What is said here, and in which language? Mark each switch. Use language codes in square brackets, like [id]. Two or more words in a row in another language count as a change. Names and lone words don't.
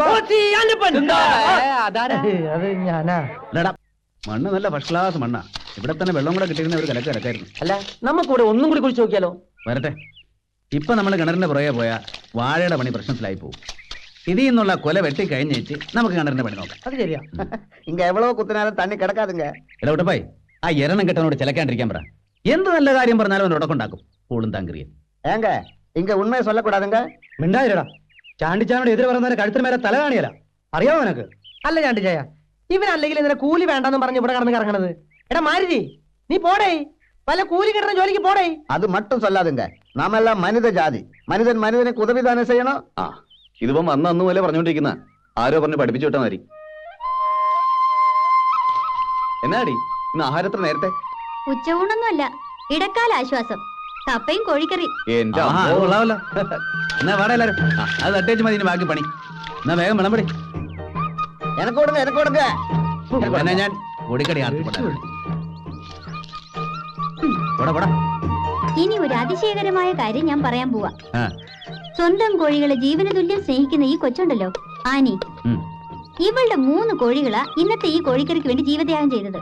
[ml] OC ആൻ്റപ്പൻ. അത് ഞാനാ. അല്ലടാ, മണ്ണ് നല്ല [en] first class [ml] മണ്ണാ. ഇവിടെ തന്നെ വെള്ളം കൂടെ കിട്ടിയിരുന്ന ഒരു കലക്ക് കിടക്കായിരുന്നു. അല്ല നമുക്കിവിടെ ഒന്നും കൂടി കുറിച്ച് നോക്കിയാലോ? വരട്ടെ. ഇപ്പൊ നമ്മൾ കിണറിന്റെ പുറകെ പോയാ വാഴയുടെ പണി പ്രശ്നത്തിലായി പോകും. ഇതിൽ നിന്നുള്ള കൊല വെട്ടി കഴിഞ്ഞേച്ച് നമുക്ക് കിണറിന്റെ പണി നോക്കാം. അത് ശരിയാ. [ta] இங்க எவ்வளவு குத்தினாலும் தண்ணி கிடக்காதுங்க. [ml] ഇടവിട്ടപ്പായി ആ എരണം കെട്ടനോട് ചിലക്കാണ്ടിരിക്കാൻ പറ. എന്ത് നല്ല കാര്യം പറഞ്ഞാലും അവൻ ഉടക്കുണ്ടാക്കും. പൂളും താങ്കരിയും. [ta] ஏங்க இங்க உண்மையை சொல்லக்கூடாதுங்க. [ml] മിണ്ടായിരടാ. ചാണ്ടിച്ചാനോട് എതിരെ പറയുന്നവരെ കഴുത്തിന് മേലെ തല കാണിയല്ല. അറിയാമോ നിനക്ക്? അല്ല ചാണ്ടിച്ചായ, ഇവനല്ലെങ്കിൽ ഇതിനെ കൂലി വേണ്ടെന്ന് പറഞ്ഞ് ഇവിടെ കടന്ന് കറങ്ങണത്. എടാ മാരുതി, നീ പോടേ. പല കൂലി കിട്ടുന്ന ജോലിക്ക് പോടേ. [ta] அது மட்டும் சொல்லாதுங்க. நாம எல்லாம் மனித ஜாதி. மனிதன் மனிதனுக்கு உதவி தானே செய்யணும். [ml] ഇതിപ്പം അന്ന് പോലെ പറഞ്ഞോണ്ടിരിക്കുന്ന ആരോ പറഞ്ഞ് പഠിപ്പിച്ചു വിട്ടാ മതി. എന്നാടി ഇന്ന് ആഹാരത്തിന് നേരത്തെ? ഉച്ചയൂണൊന്നുമല്ല, ഇടക്കാല ആശ്വാസം. കപ്പയും കോഴിക്കറി. എന്റെ ആഹാ, അത് കൊള്ളാമല്ലോ. എന്നാ വാടാ എല്ലാരും. അത് തട്ടേച്ച് മതി, ഇനി ബാക്കി പണി. എന്നാ വേഗം വിളമ്പടി. [ta] எனக்கு கொடுங்க, எனக்கு கொடுங்க. [ml] എന്നാ ഞാൻ കോടിക്കടി ആർത്തിപ്പെട്ട. ഇനി ഒരു അതിശയകരമായ കാര്യം ഞാൻ പറയാൻ പോവാ. ആ. സ്വന്തം കോഴികളെ ജീവന തുല്യം സ്നേഹിക്കുന്ന ഈ കൊച്ചുണ്ടല്ലോ, ആനി. ഇവളുടെ 3 കോഴികളാ ഇന്നത്തെ ഈ കോഴിക്കറിക്ക് വേണ്ടി ജീവത്യാഗം ചെയ്തത്.